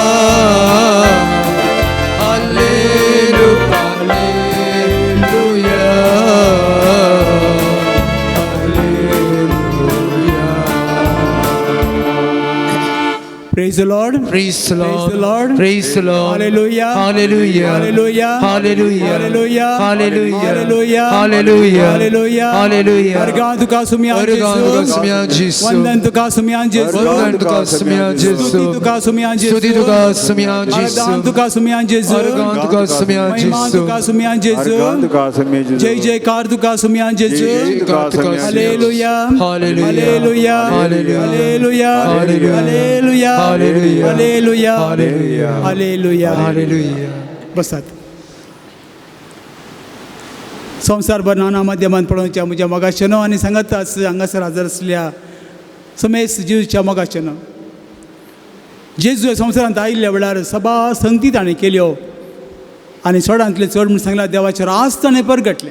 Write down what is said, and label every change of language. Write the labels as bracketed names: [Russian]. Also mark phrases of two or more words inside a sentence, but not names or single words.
[English] Praise the Lord. Praise the Praise Lord. the Lord. Praise the Lord. Hallelujah. Hallelujah. Hallelujah. Hallelujah. Hallelujah. Hallelujah. Hallelujah. Hallelujah. Hallelujah. Hallelujah. [Konkani] Argan tuka sumyan Argan tuka Jesus. sumyan Jesus. Vandan tuka sumyan Jesus. Vandan tuka sumyan Jesus. Stuti tuka sumyan Jesus. Stuti tuka sumyan Jesus. Argan tuka sumyan Jesus. Argan tuka sumyan महिमा तुका Jesus. सुम्यान जेजू जय जयकार तुका सुम्यान जेजू हालेलुया हालेलुया हालेलुया हालेलुया हालेलुया हालेलुया Hallelujah. बसात संवसारभर नाना माध्यमांत पळोवच्या म्हज्या मोगाचेनो आनी सांगत हांगासर हजर आसल्या समेस्त जेजूच्या मोगाचेनो जेजू संवसारांत आयिल्ल्या वेळार सभा संगती ताणें केल्यो आनी चडांतले चड म्हूण सांगलां देवाचें राज ताणें परगटलें.